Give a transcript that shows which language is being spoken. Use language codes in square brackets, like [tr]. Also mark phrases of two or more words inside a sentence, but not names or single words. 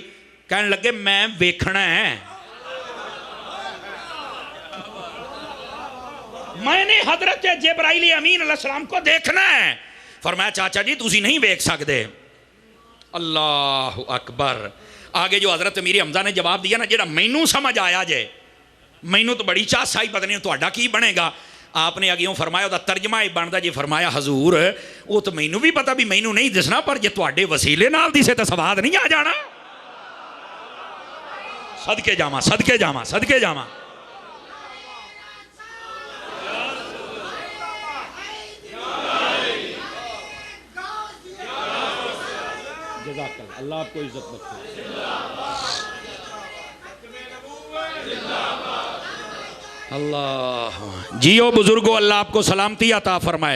[ur] کہنے لگے [pa] میں ویکھنا ہے، [ur] میں نے حضرت جبرائیل امین علیہ السلام کو دیکھنا ہے. [pa] فرمایا چاچا جی تسی نہیں ویکھ سکتے. [ar] اللہ اکبر. [ur] آگے جو حضرت امیر حمزہ نے جواب دیا [pa] نا جڑا مینوں سمجھ آیا جے، مینوں تو بڑی چاہ سائی پتہ نہیں تہاڈا کی بنے گا. [ur] آپ نے اگیوں فرمایا وہ ترجمہ ہی بنتا جی. [pa] فرمایا حضور وہ تو مینوں بھی پتہ بھی مینوں نہیں دسنا، پر جے تہاڈے وسیلے نال دسے تو سواد نہیں آ جانا. صدقے جاواں صدقے جاواں صدقے جاواں. [ur] اللہ آپ کو عزت بخشے. اللہ جیو بزرگو، اللہ آپ کو سلامتی عطا فرمائے.